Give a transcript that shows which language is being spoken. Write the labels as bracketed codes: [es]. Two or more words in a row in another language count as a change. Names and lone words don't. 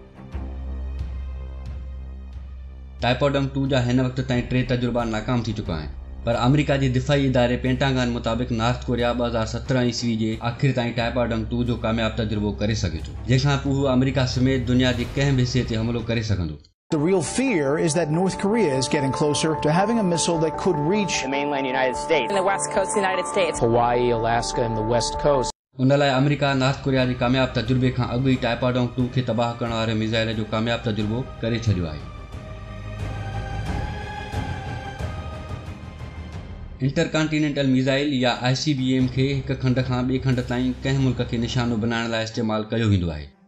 [sd] टाइपाडोंग 2 जा हिन वक़्त ताईं 3 तजुर्बा नाकाम थी चुका आहिनि, पर अमेरिका जे दिफ़ाई इदारे पेंटागन मुताबिक़ नॉर्थ कोरिया 2017 ईस्वी जे आख़िर ताईं टाइपाडोंग 2 जो कामयाब तजुर्बो करे सघे थो, जंहिंखां पोइ हू अमेरिका समेत दुनिया जे कंहिं बि हिसे ते हमलो करे सघंदो। [en] The real fear is that North Korea is getting closer to having a missile that could reach the mainland United States and the west coast of the United States, Hawaii, Alaska, and the west coast. [sd] उन लाइ अमेरिका नॉर्थ कोरिया जे कामयाब तजुर्बे खां अॻु ई टाइपाडोंग 2 खे तबाह करण वारे मिसाइल जो कामयाब तजुर्बो करे छॾियो आहे। [en] intercontinental missile [sd] या ICBM खे हिक खंड खां ॿिए खंड ताईं कंहिं मुल्क खे निशानो बनाइण लाइ इस्तेमालु कयो वेंदो आहे।